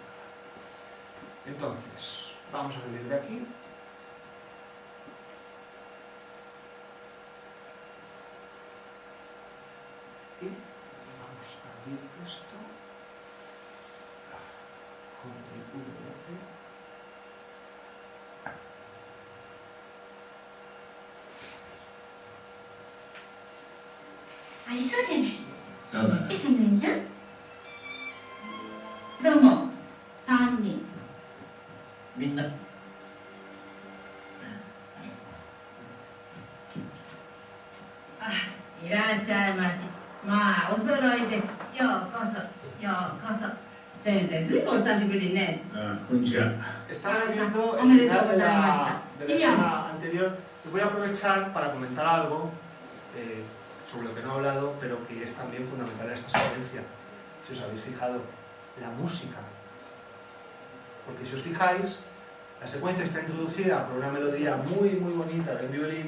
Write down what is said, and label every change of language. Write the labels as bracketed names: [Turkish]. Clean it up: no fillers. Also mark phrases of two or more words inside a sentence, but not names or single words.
[Spanish] Entonces, vamos a salir de aquí. Y vamos a abrir esto con el V12. [Japanese] ありそうじゃない。そうだな。その意味じゃ。どうも、3人。みんな。いらっしゃいまし。まあ、お揃いで。ようこそ、ようこそ。先生、ずいぶんお久しぶりね。こんにちは。 [Spanish] Estamos viendo el final de la escena anterior. Voy a aprovechar para comentar algo sobre lo que no he hablado, pero que es también fundamental en esta secuencia. Si os habéis fijado, la música. Porque si os fijáis, la secuencia está introducida por una melodía muy bonita del violín.